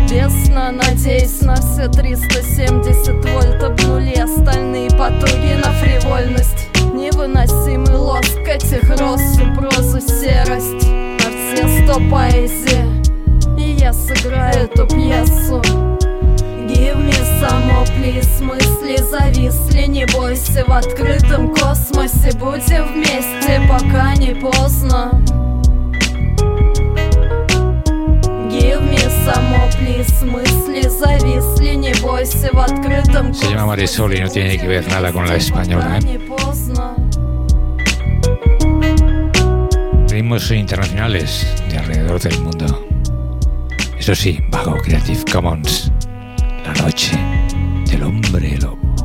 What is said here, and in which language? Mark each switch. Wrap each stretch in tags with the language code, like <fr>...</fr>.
<ru>Бесна, надеюсь на все 370 вольт. Обнули остальные потуги на фривольность. Невыносимый лоск этих роз, прозу серость. На все 100 поэзии, и я сыграю эту пьесу.</ru> <en>Give me some more, please.</en> <ru>Мысли зависли, не бойся. В открытом космосе будем вместе, пока не поздно.</ru> <en>Give me some more, please.</en> <ru>Мысли зависли, не бойся. В открытом космосе.</ru> <es>Se llama Marisol, no tiene que ver nada con la española, ¿eh? Ritmos internacionales de alrededor del mundo. Eso sí, bajo Creative Commons. La noche del hombre lobo.</es>